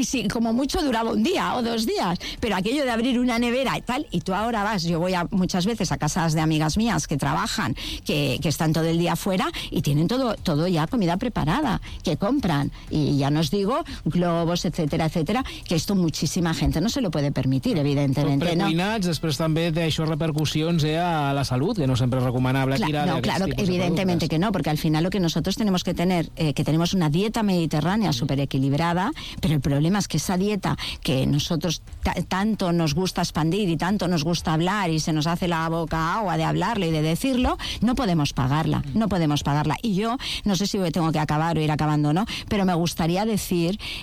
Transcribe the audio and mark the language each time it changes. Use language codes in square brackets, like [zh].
[es] Y si como mucho duraba un día o dos días, pero aquello de abrir una nevera tal, y tú ahora vas, yo voy muchas veces a casas de amigas mías que trabajan, que están todo el día fuera y tienen todo ya comida preparada, que compran, y ya no os digo globos, etcétera, etcétera, que esto muchísima gente no se lo puede permitir, evidentemente, ¿no? [ca] Precuinats, després també té això repercussions a la salut, que no sempre és recomanable tirar d'aquests tipus de productes. [es] Claro, evidentemente que no, porque al final lo que nosotros tenemos que tener, que tenemos una dieta mediterránea súper equilibrada, pero el problema es que esa dieta que nosotros tanto nos gusta expandir y tanto nos gusta hablar y se nos hace la boca agua de hablarlo y de decirlo, no podemos pagarla, no podemos pagarla. Y yo, no sé si tengo que acabar o ir acabando o no, pero me gustaría decir